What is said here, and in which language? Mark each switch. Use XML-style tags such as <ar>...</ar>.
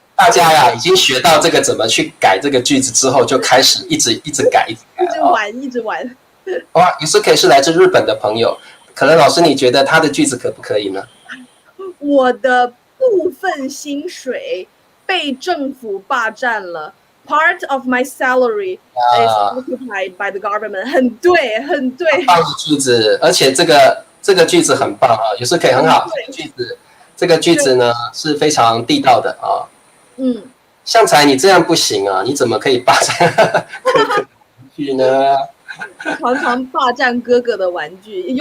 <zh>大家呀，已经学到这个怎么去改这个句子之后，就开始一直改，一直玩。哇，也是可以是来自日本的朋友，可能老师你觉得他的句子可不可以呢？我的部分薪水被政府霸占了。</zh> <en>Part of my salary is occupied by the government。</en> <zh>很对，很对。很棒的句子，而且这个句子很棒啊，也是可以很好。这个句子呢是非常地道的啊。向才你这样不行啊，你怎么可以霸占哥哥的玩具呢？常霸占哥哥的玩具，</zh>